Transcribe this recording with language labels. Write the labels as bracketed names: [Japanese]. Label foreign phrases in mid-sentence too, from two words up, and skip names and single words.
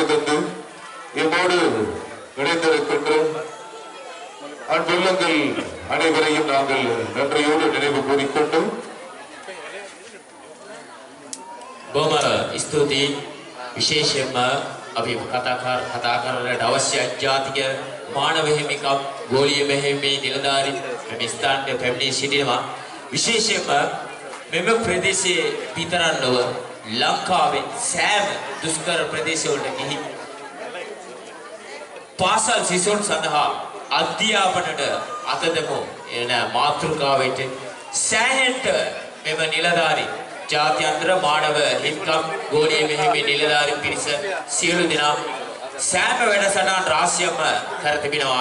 [Tamil] தந்து என்னோடு இணைந்திருக்கின்ற அன்புள்ளங்கள் அனைவரையும் நாங்கள் நன்றியோடு நினைவு கூறிக்கொண்டு [Sinhala] ස්තුති විශේෂයෙන්ම අපි කතා කරන්නට අවශ්‍ය ජාතික මානව හිමිකම් ගෝලීය මෙහෙයුමේ නිලධාරීන් මේ ස්ථානයේ පැමිණී සිටිනවා. විශේෂයෙන්ම මෙම ප්‍රදේශයේ විතරක් නොව ලංකාවේ සෑම දුෂ්කර ප්‍රදේශවලට ගිහින් පාසල් සිසුන් සඳහා අධ්‍යාපනයට අතදමු එන මාතෘකාවට සෑහෙන්න මෙම නිලධාරීන් ජාත්‍යන්තර මානව හිමිකම් ගෝලීය මෙහෙයුමේ නිලධාරීන් පිරිස සියලු දෙනා සෑම වැඩසටහන් රාශියක්ම කර තිබෙනවා.